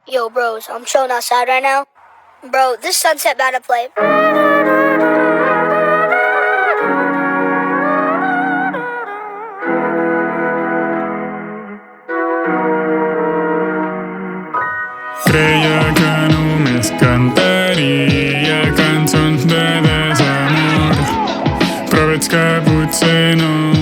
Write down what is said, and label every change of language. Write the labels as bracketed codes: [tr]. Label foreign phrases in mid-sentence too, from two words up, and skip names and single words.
[en] Yo, bros, I'm chilling outside right now. Bro, this sunset about to play. [ca] Creia que només cantaria cançons de desamor, però veig que potser no.